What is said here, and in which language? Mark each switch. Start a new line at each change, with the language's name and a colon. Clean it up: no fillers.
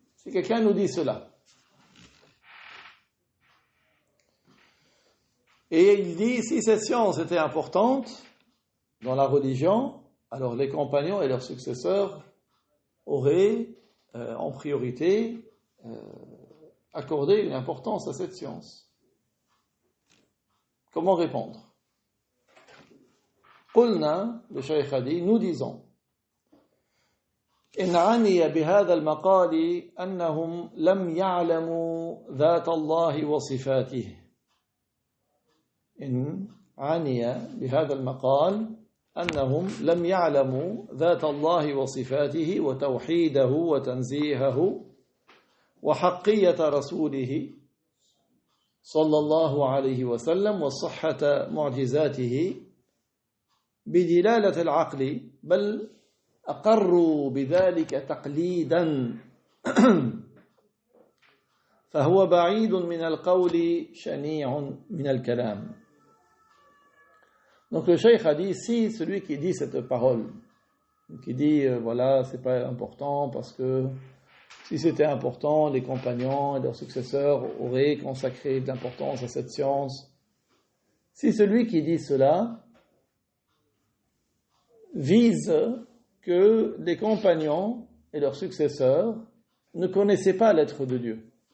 French: Si quelqu'un nous dit cela, et il dit, si cette science était importante dans la religion, alors les compagnons et leurs successeurs auraient en priorité accordé une importance à cette science. Comment répondre?
Arabic: قلنا,
French: le cheikh a dit, nous disons,
Arabic: إن عني بهذا المقال أنهم لم يعلموا ذات الله وصفاته. إن عني بهذا المقال أنهم لم يعلموا ذات الله وصفاته وتوحيده وتنزيهه وحقية رسوله صلى الله عليه وسلم وصحة معجزاته بدلالة العقل بل أقروا بذلك تقليدا فهو بعيد من القول شنيع من الكلام.
French: Donc le cheikh a dit, si celui qui dit cette parole, qui dit voilà, c'est pas important parce que si c'était important, les compagnons et leurs successeurs auraient consacré de l'importance à cette science. Si celui qui dit cela vise que les compagnons et leurs successeurs ne connaissaient pas l'être de Dieu,